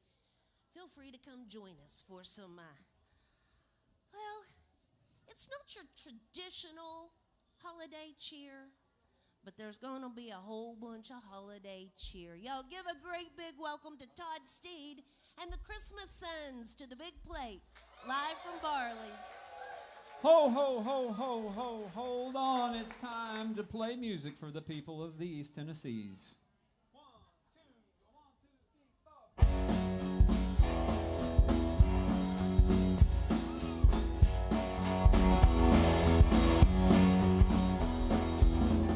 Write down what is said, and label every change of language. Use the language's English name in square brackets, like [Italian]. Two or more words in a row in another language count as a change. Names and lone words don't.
[English] Feel free to come join us for some, well, it's not your traditional holiday cheer, but there's gonna be a whole bunch of holiday cheer. Y'all give a great big welcome to Todd Steed and the Christmas Sons to the Big Plate, live from Barley's. Ho, ho, ho, ho, ho, hold on. It's time to play music for the people of the East Tennessees. 1, 2, 1, 2, 3, 4.